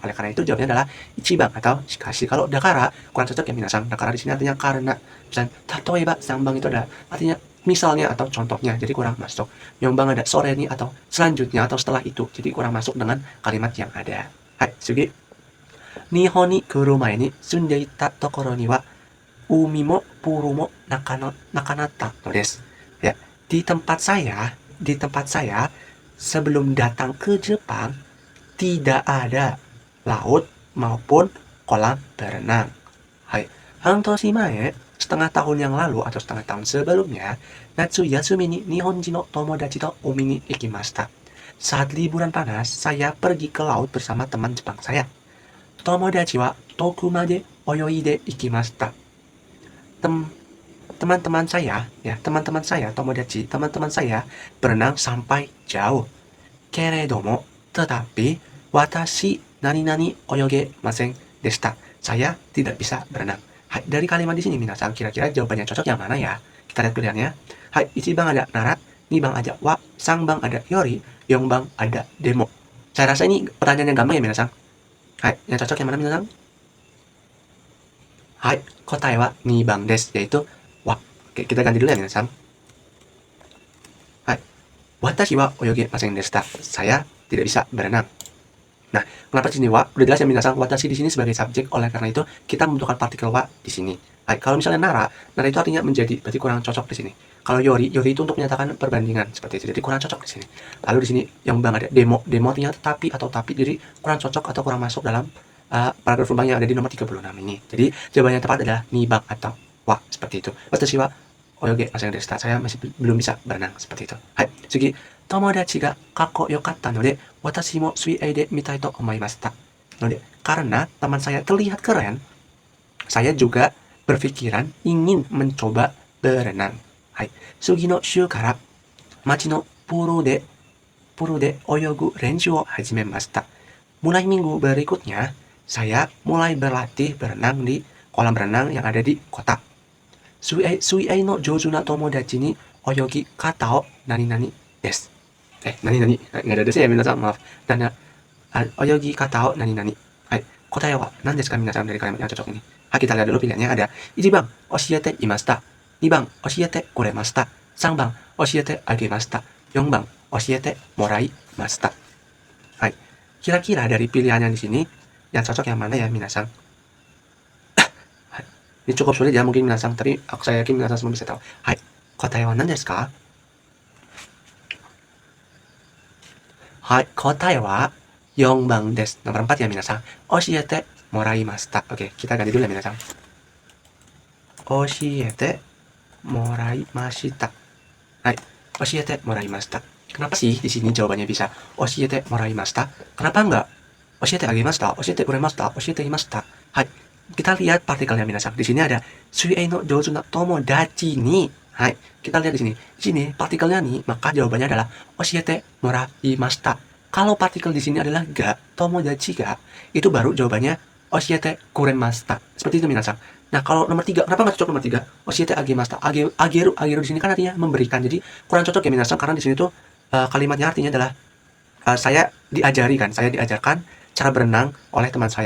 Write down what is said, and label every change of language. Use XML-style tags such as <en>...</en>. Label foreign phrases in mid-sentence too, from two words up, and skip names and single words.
<id>Oleh karena itu jawabannya adalah ichibang atau shikashi. Kalau dakara kurang cocok ya minasang. Dakara di sini artinya karena. Misalnya</id> <ja>例えば 三番</ja> <id>itu ada artinya misalnya atau contohnya. Jadi kurang masuk. Yongbang ada</id> <ja>それに</ja> <id>atau selanjutnya atau setelah itu. Jadi kurang masuk dengan kalimat yang ada. Hai, sugi.</id> <ja>日本に来る前に住んでいたところには海もプールもなかったのです.</ja> <id>Ya, di tempat saya sebelum datang ke Jepang tidak ada laut maupun kolam berenang. Hai,</id> <ja>半年前,</ja> <id>setengah tahun yang lalu atau setengah tahun sebelumnya,</id> <ja>夏休みに日本人の友達と海に行きました.</ja> <id>Saat liburan panas, saya pergi ke laut bersama teman Jepang saya.</id> <ja>友達は遠くまで泳いで行きました.</ja> <id>Teman-teman saya, tomodachi, teman-teman saya berenang sampai jauh. Keredomo, tetapi,</id> <ja>私 なになに 泳げませんでした.</ja> <id>Saya tidak bisa berenang. Dari kalimat di sini minasang, kira-kira jawabannya cocok yang mana ya? Kita lihat pilihannya. Hai, Ichibang ada Nara, Nibang ada Wa, Sangbang ada Yori, Yongbang ada Demo. Saya rasa ini pertanyaan yang gampang ya minasang. Hai, yang cocok yang mana minasang? Hai,</id> <ja>答えは二番です,</ja> <id>yaitu Wa. Oke, kita ganti dulu ya minasang. Hai,</id> <ja>私は泳げませんでした.</ja> <id>Saya tidak bisa berenang. Nah, kenapa di sini wa? Udah jelas ya minasang, watashi di sini sebagai subjek, oleh karena itu kita membutuhkan partikel wa di sini. Hai, kalau misalnya nara itu artinya menjadi, berarti kurang cocok di sini. Kalau yori itu untuk menyatakan perbandingan seperti itu, jadi kurang cocok di sini. Lalu di sini yang bang ada demo artinya tetapi atau tapi, jadi kurang cocok atau kurang masuk dalam paragraf lubang yang ada di nomor 36 ini. Jadi jawaban yang tepat adalah nibang atau wa, seperti itu.</id> <ja>私は泳げませんでした.</ja> <id>Saya masih belum bisa berenang, seperti itu. Hai,</id> <ja>次 友達がかっこよかったので私も水泳でみたいと思いました.</ja> <id>Karena teman saya terlihat keren, saya juga berpikiran ingin mencoba berenang.</id> <ja>はい、次の週から町のプールで泳ぐ練習を始めました.</ja> <id>Mulai minggu berikutnya, saya mulai berlatih berenang di kolam renang yang ada di kota.</id> <ja>水泳の上手な友達に泳ぎ方を何です.</ja> <id>Nani nggak ada desnya ya minasan, maaf.</id> <ja>Dan 泳ぎ方を何. Hai, 答えは何ですか minasan,</ja> <id>dari kalimat yang cocok ini. Hai, kita lihat dulu pilihannya ada 1 番</id> <ja>教えていました,</ja> <id>2番</id> <ja>教えてくれました,</ja> <id>3番</id> <ja>教えてあげました,</ja> <id>4番</id> <ja>教えてもらいました.</ja> <id>Hai, kira-kira dari pilihannya di sini yang cocok yang mana ya minasan? Ini cukup sulit ya mungkin minasan, tapi saya yakin minasan semua bisa tahu. Hai,</id> <ja>答えは何ですか？はい、答えは4番です.</ja> <id>Nomor 4 ya minasan.</id> <ja>教えてもらいました.</ja> <id>Oke, kita ganti dulu ya minasan.</id> <ja>教えてもらいました. はい、教えてもらいました.</ja> <id>Kenapa sih di sini jawabannya bisa</id> <ja>教えてもらいました?</ja> <id>Kenapa enggak</id> <ja>教えてあげました, 教えてくれました, 教えていました?</ja> <id>Hai, kita lihat partikelnya minasan. Di sini ada</id> <ja>水泳の上手な友達に。はい,</ja> <id>kita lihat di sini. Di sini partikelnya nih, maka jawabannya adalah</id> <ja>教えてもらいました.</ja> <id>Kalau partikel di sini adalah ga,</id> <ja>友達が,</ja> <id>itu baru jawabannya</id> <ja>教えてくれました.</ja> <id>Seperti itu minasan. Nah, kalau nomor 3, kenapa nggak cocok nomor 3?</id> <ja>教えてあげました.</ja> <id>Ageru di sini kan artinya memberikan. Jadi kurang cocok ya minasan, karena di sini tuh kalimatnya artinya adalah saya diajarkan cara berenang oleh teman saya.</id>